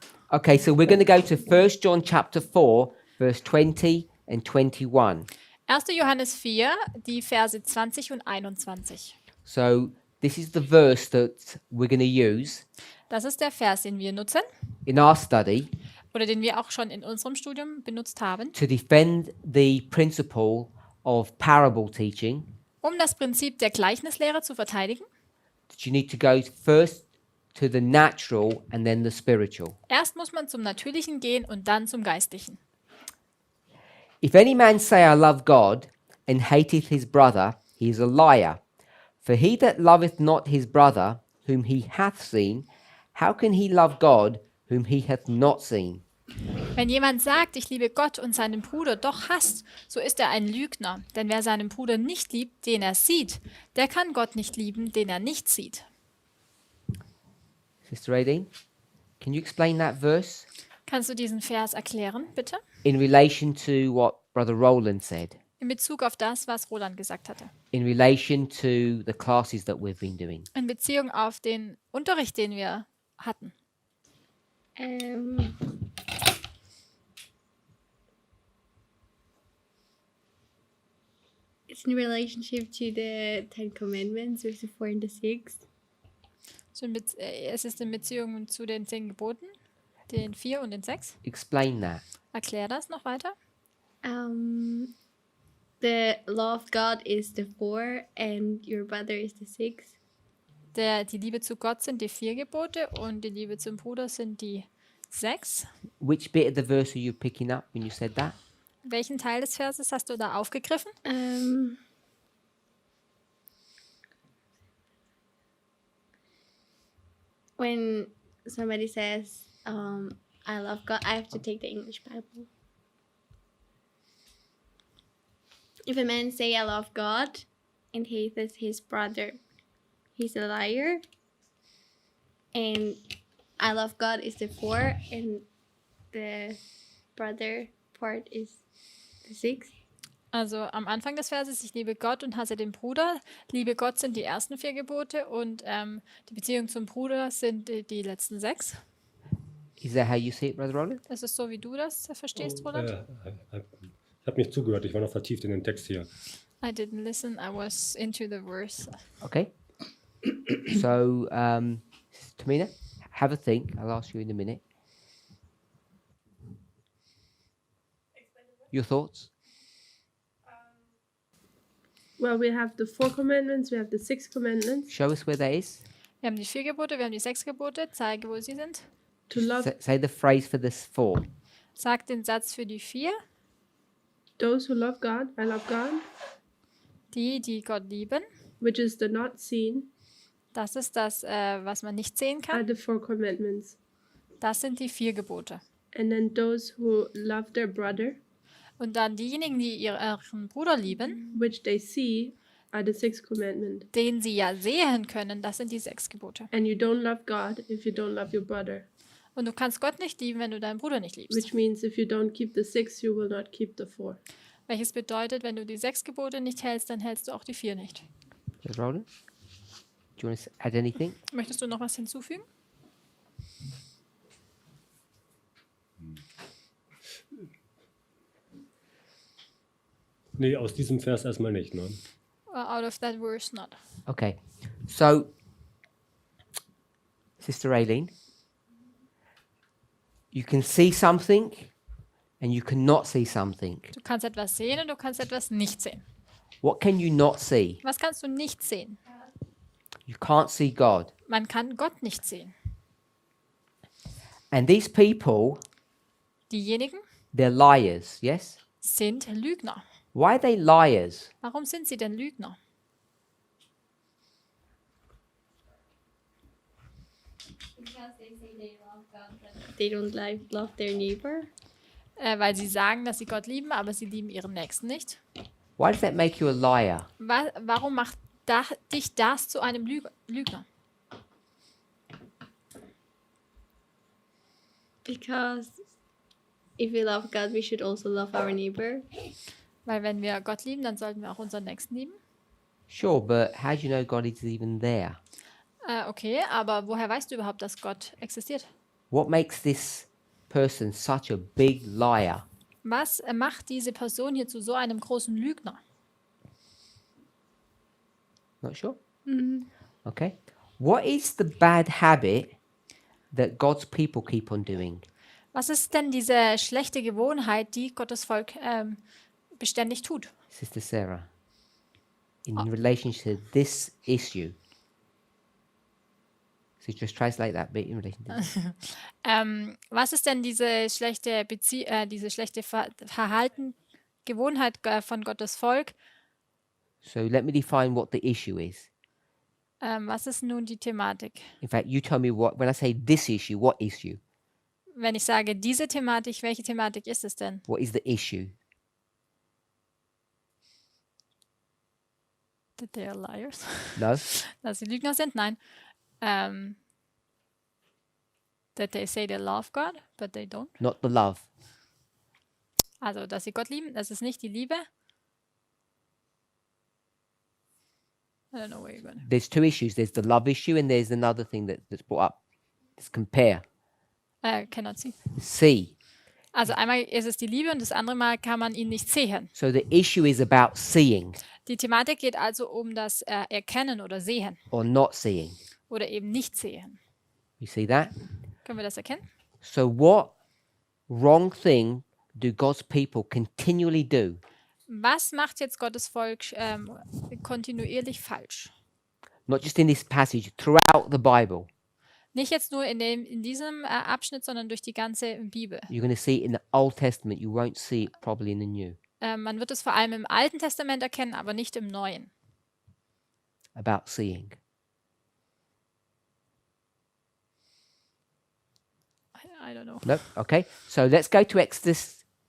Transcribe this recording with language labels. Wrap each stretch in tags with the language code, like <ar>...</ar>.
<en>Okay, so we're going to go to 1 John chapter 4, verse 20 and 21.</en> <de>1. Johannes 4, die Verse 20 und 21.</de> <en>So this is the verse that we're going to use</en> <de>Das ist der Vers, den wir nutzen</de> <en>in our study</en> <de>oder den wir auch schon in unserem Studium benutzt haben,</de> <en>to defend the principle of parable teaching.</en> <de>um das Prinzip der Gleichnislehre zu verteidigen.</de> <en>That you need to go first to the natural and then the spiritual.</en> <de>Erst muss man zum Natürlichen gehen und dann zum Geistlichen.</de> <en>If any man say, I love God, and hateth his brother, he is a liar. For he that loveth not his brother, whom he hath seen, how can he love God, whom he hath not seen?</en> <de>Wenn jemand sagt, ich liebe Gott und seinen Bruder doch hasst, so ist er ein Lügner. Denn wer seinen Bruder nicht liebt, den er sieht, der kann Gott nicht lieben, den er nicht sieht.</de> <en>Sister Aideen, can you explain that verse</en> <de>Kannst du diesen Vers erklären, bitte?</de> <en>in relation to what Brother Roland said,</en> <de>In Bezug auf das, was Roland gesagt hatte.</de> <en>in relation to the classes that we've been doing?</en> <de>In Beziehung auf den Unterricht, den wir hatten.</de> <en>It's in relationship to the Ten Commandments, verse 4 and 6.</en> <de>So es ist in Beziehung zu den 10 Geboten, den 4 und den 6.</de> <en>Explain that.</en> <de>Erklär das noch weiter.</de> <en>The law of God is the 4 and your brother is the 6.</en> <de>Die Liebe zu Gott sind die 4 Gebote und die Liebe zum Bruder sind die 6.</de> <en>Which bit of the verse are you picking up when you said that?</en> <de>Welchen Teil des Verses hast du da aufgegriffen?</de> <en>When somebody says, I love God, I have to take the English Bible. If a man say, I love God, and hateth his brother, he's a liar. And I love God is the 4, and the brother part is the 6.</en> <de>Also am Anfang des Verses, ich liebe Gott und hasse den Bruder. Liebe Gott sind die ersten 4 Gebote und die Beziehung zum Bruder sind die letzten 6.</de> <en>Is that how you see it, Brother Roland?</en> <de>Ist es so, wie du das verstehst, Roland? Ich habe nicht zugehört, ich war noch vertieft in den Text hier.</de> <en>I didn't listen, I was into the verse. Okay. So, Tamina, have a think. I'll ask you in a minute. Your thoughts? Well, we have the 4 commandments, we have the 6 commandments. Show us where that is.</en> <de>Wir haben die 4 Gebote, wir haben die 6 Gebote. Zeige, wo sie sind.</de> <en>To love Say the phrase for this 4.</en> <de>Sag den Satz für die 4.</de> <en>those who love God, I love God,</en> <de>Die Gott lieben.</de> <en>which is the not seen,</en> <de>Das ist das, was man nicht sehen</de> <en>are</en> <de>kann.</de> <en>the 4 commandments.</en> <de>Das sind die 4 Gebote.</de> <en>And then those who love their brother,</en> <de>Und dann diejenigen, die ihren Bruder lieben,</de> <en>which they see, are the 6 commandment.</en> <de>den sie ja sehen können, das sind die 6 Gebote.</de> <en>And you don't love God if you don't love your brother.</en> <de>Und du kannst Gott nicht lieben, wenn du deinen Bruder nicht liebst.</de> <en>Which means if you don't keep the 6, you will not keep the 4.</en> <de>Welches bedeutet, wenn du die 6 Gebote nicht hältst, dann hältst du auch die 4 nicht.</de> <en>Brother Roland? Do you want to add anything?</en> <de>Möchtest du noch was hinzufügen? Nee, aus diesem Vers erstmal nicht. Ne?</de> <en>Out of that verse, not. Okay. So, Sister Aileen, you can see something and you cannot see something.</en> <de>Du kannst etwas sehen und du kannst etwas nicht sehen.</de> <en>What can you not see?</en> <de>Was kannst du nicht sehen?</de> <en>You can't see God.</en> <de>Man kann Gott nicht sehen.</de> <en>And these people,</en> <de>Diejenigen</de> <en>they're liars, yes?</en> <de>sind Lügner.</de> <en>Why are they liars?</en> <de>Warum sind sie denn Lügner?</de> <en>Because they say they love God, but they don't love their neighbor.</en> <de>Weil sie sagen, dass sie Gott lieben, aber sie lieben ihren Nächsten nicht.</de> <en>Why does that make you a liar?</en> <de>Warum macht dich das zu einem Lügner?</de> <en>Because if we love God, we should also love our neighbor.</en> <de>Weil wenn wir Gott lieben, dann sollten wir auch unseren Nächsten lieben.</de> <en>Sure, but how do you know God is even there?</en> <de>Okay, aber woher weißt du überhaupt, dass Gott existiert?</de> <en>What makes this person such a big liar?</en> <de>Was macht diese Person hier zu so einem großen Lügner?</de> <en>Not sure? Okay. What is the bad habit that God's people keep on doing?</en> <de>Was ist denn diese schlechte Gewohnheit, die Gottes Volk beständig tut?</de> <en>Sister Sarah, in relation to this issue. So just translate that bit in relation to this.</en> <de>Was ist denn diese schlechte Verhalten, Gewohnheit von Gottes Volk?</de> <en>So let me define what the issue is.</en> <de>Was ist nun die Thematik?</de> <en>In fact, you tell me when I say this issue, what issue?</en> <de>Wenn ich sage diese Thematik, welche Thematik ist es denn?</de> <en>What is the issue? That they are liars. No?</en> <de>Dass sie Lügner sind? Nein.</de> <en>That they say they love God, but they don't. Not the love.</en> <de>Also, dass sie Gott lieben, das ist nicht die Liebe.</de> <en>I don't know where you're going. There's two issues. There's the love issue and there's another thing that's brought up. Let's compare. Cannot see. See.</en> <de>Also einmal ist es die Liebe und das andere Mal kann man ihn nicht sehen.</de> <en>So the issue is about seeing</en> <de>Die Thematik geht also um das Erkennen oder Sehen</de> <en>or not seeing.</en> <de>oder eben nicht sehen.</de> <en>You see that?</en> <de>Können wir das erkennen?</de> <en>So what wrong thing do God's people continually do?</en> <de>Was macht jetzt Gottes Volk kontinuierlich falsch?</de> <en>Not just in this passage, throughout the Bible.</en> <de>Nicht jetzt nur in diesem Abschnitt, sondern durch die ganze Bibel.</de> <en>You're going to see it in the Old Testament. You won't see it probably in the New.</en> <de>Man wird es vor allem im Alten Testament erkennen, aber nicht im Neuen.</de> <en>About seeing. I don't know. No? Okay. So let's go to Exodus.</en>